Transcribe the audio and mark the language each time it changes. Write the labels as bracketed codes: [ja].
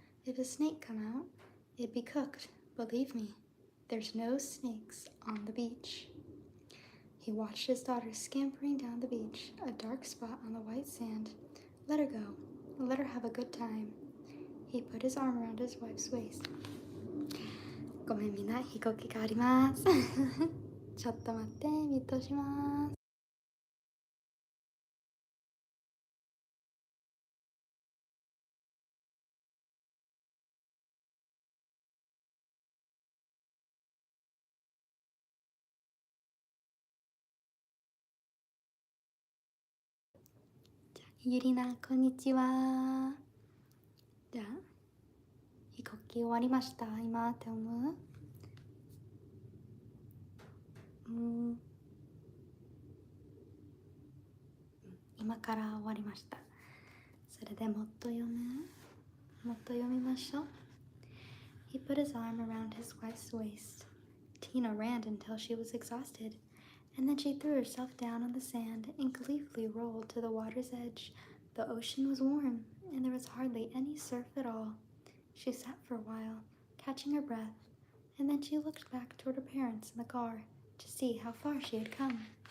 [en] If a snake come out, it'd be cooked. Believe me, there's no snakes on the beach." He watched his daughter scampering down the beach, a dark spot on the white sand. "Let her go." Let her have a good time. He put his arm around his wife's waist. [ja] ごめんみんな、飛行機があります。ちょっと待って、ミュートします。ゆりな、こんにちは。じゃあ、飛行機終わりました。今って思う？今から終わりました。それでもっと読みましょう。 [en] He put his arm around his wife's waist. Tina ran until she was exhausted, and then she threw herself down on the sand and gleefully rolled to the water's edge. The ocean was warm, and there was hardly any surf at all. She sat for a while, catching her breath, and then she looked back toward her parents in the car to see how far she had come.